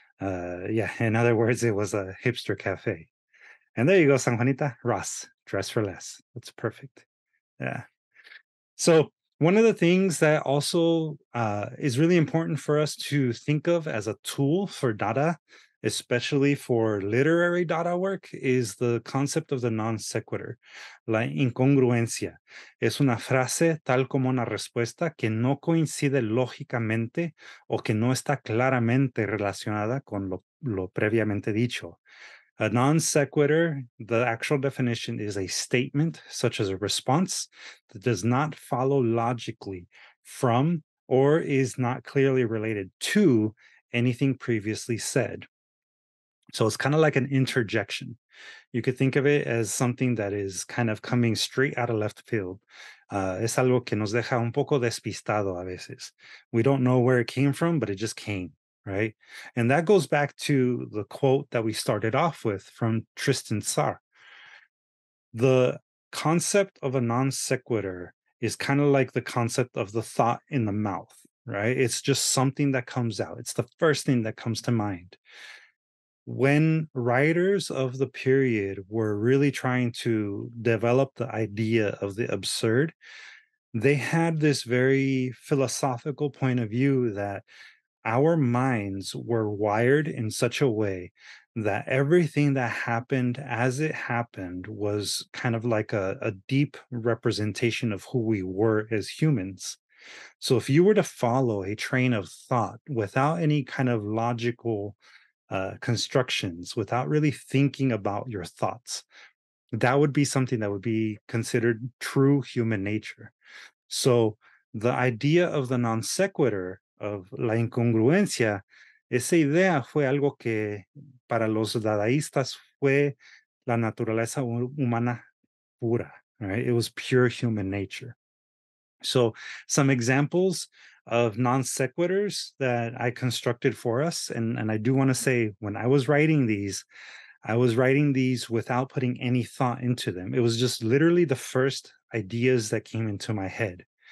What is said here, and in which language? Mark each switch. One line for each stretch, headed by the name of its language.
English: Yeah, in other words, it was a hipster cafe. And there you go, San Juanita, Ross, dress for less. That's perfect. Yeah. So one of the things that also is really important for us to think of as a tool for Dada, especially for literary Dada work, is the concept of the non sequitur,
Spanish: la incongruencia. Es una frase tal como una respuesta que no coincide lógicamente o que no está claramente relacionada con lo previamente dicho.
English: A non sequitur, the actual definition is a statement, such as a response, that does not follow logically from or is not clearly related to anything previously said. So it's kind of like an interjection. You could think of it as something that is kind of coming straight out of left field.
Spanish: Es algo que nos deja un poco despistado a veces.
English: We don't know where it came from, but it just came, right? And that goes back to the quote that we started off with from Tristan Tzar. The concept of a non sequitur is kind of like the concept of the thought in the mouth, right? It's just something that comes out. It's the first thing that comes to mind. When writers of the period were really trying to develop the idea of the absurd, they had this very philosophical point of view that our minds were wired in such a way that everything that happened as it happened was kind of like a deep representation of who we were as humans. So if you were to follow a train of thought without any kind of logical constructions, without really thinking about your thoughts, that would be something that would be considered true human nature. So the idea of the non sequitur, of
Spanish: la incongruencia, esa idea fue algo que para los dadaístas fue la naturaleza humana pura,
English: right? It was pure human nature. So some examples of non sequiturs that I constructed for us, and I do want to say when I was writing these, I was writing these without putting any thought into them. It was just literally the first ideas that came into my head.